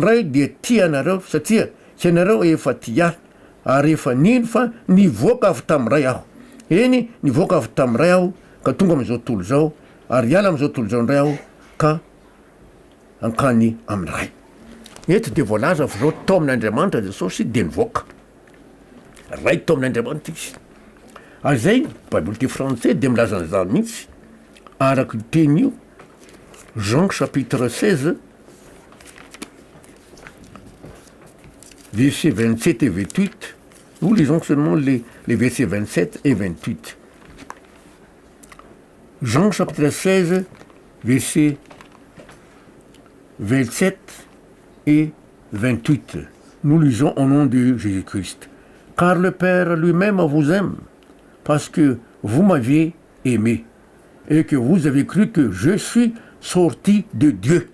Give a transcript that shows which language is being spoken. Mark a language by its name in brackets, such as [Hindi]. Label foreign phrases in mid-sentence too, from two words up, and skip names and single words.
[Malagasy] ray dia tia anareo satria tsy anareo efa tia ary efa nino fa nivoaka avy tamin'ny ray aho eny nivoaka avy tamin'ny ray aho ka tonga am'izao tontolo zao ary hiala am'izao tontolo zao ndray aho ka ankany amin'ny ray eto de voalaza fa zao tao amin'Andriamanitra Jesosy de nivoaka ray tao amin'Andriamanitra izy ary zay baiboly teo français de milaza an'izany mihitsy araky teny io Jean chapitre 16 [French] versets 27 et 28 nous lisons seulement les versets 27 et 28 Jean chapitre 16 versets 27 et 28 nous lisons au nom de Jésus-Christ car le Père lui-même vous aime parce que vous m'aviez aimé et que vous avez cru que je suis sorti de Dieu.